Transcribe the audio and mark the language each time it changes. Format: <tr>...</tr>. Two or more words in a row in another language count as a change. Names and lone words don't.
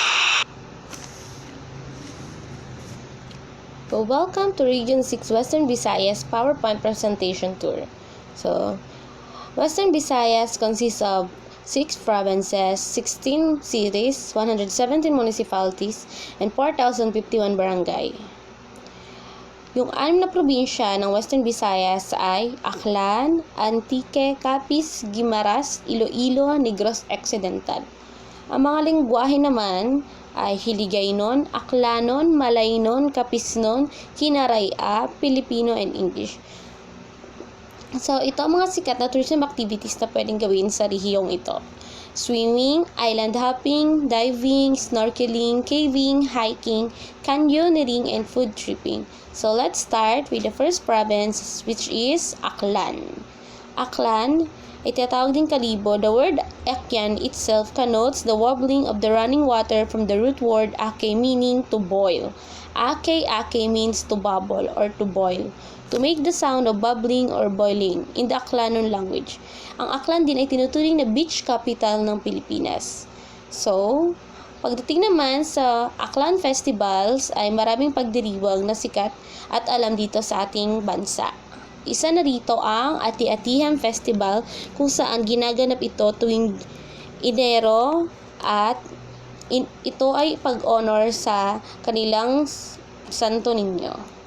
<en>So, welcome to Region 6 Western Visayas PowerPoint presentation tour. So, Western Visayas consists of 6 provinces, 16 cities, 117 municipalities, and 4,051 barangay.</en> <tl>Yung 6 na probinsya ng Western Visayas ay Aklan, Antique, Capiz, Guimaras, Iloilo, Negros Occidental. Ang mga lengguwahe naman ay Hiligaynon, Aklanon, Malaynon, Capisnon, Kinaraya, Filipino,</tl> <en>and English. So,</en> <tl>ito ang mga sikat na</tl> <en>tourism activities</en> <tl>na pwedeng gawin sa rehiyong ito.</tl> <en>Swimming, island hopping, diving, snorkeling, caving, hiking, canyoneering, and food tripping. So, let's start with the first province, which is Aklan.</en> <tl>Aklan ay tinatawag din kalibo.</tl> <en>The word Akyan itself connotes the wobbling of the running water from the root word ake, meaning to boil. Ake means to bubble or to boil. To make the sound of bubbling or boiling in the Aklanon language.</en> <tl>Ang Aklan din ay tinuturing na beach capital ng Pilipinas. So, pagdating naman sa Aklan festivals ay maraming pagdiriwang na sikat at alam dito sa ating bansa. Isa na rito ang Ati-Atihan Festival kung saan ginaganap ito tuwing Enero at ito ay pag-honor sa kanilang Santo Niño.</tl>